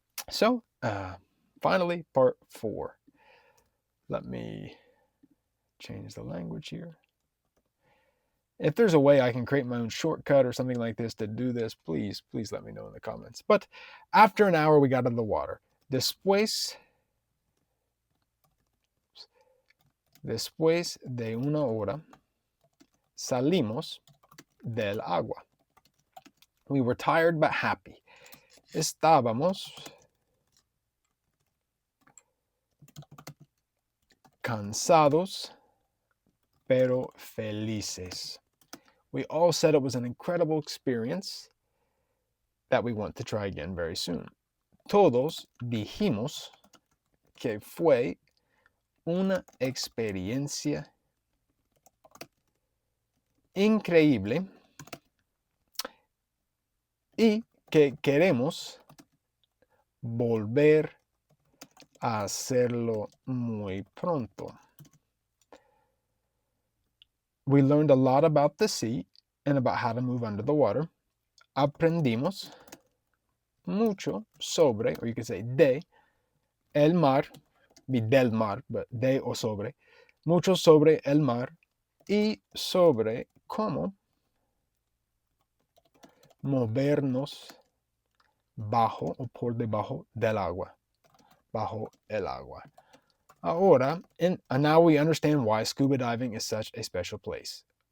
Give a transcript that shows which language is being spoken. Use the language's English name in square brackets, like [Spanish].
[English] So finally, part 4. Let me change the language here. If there's a way I can create my own shortcut or something like this to do this, please let me know in the comments. But after an hour, we got in the water. [Spanish] Después de una hora, salimos del agua. [English] We were tired but happy. [Spanish] Estábamos cansados pero felices. [English] We all said it was an incredible experience that we want to try again very soon. [Spanish] Todos dijimos que fue una experiencia increíble y que queremos volver a hacerlo muy pronto. [English] We learned a lot about the sea and about how to move under the water. [Spanish] Aprendimos mucho sobre, [English] or you could say [Spanish] de, el mar, be del mar, but de o sobre, mucho sobre el mar y sobre cómo movernos bajo o por debajo del agua, bajo el agua. [English] Ahora, now we understand why scuba diving is such a special place.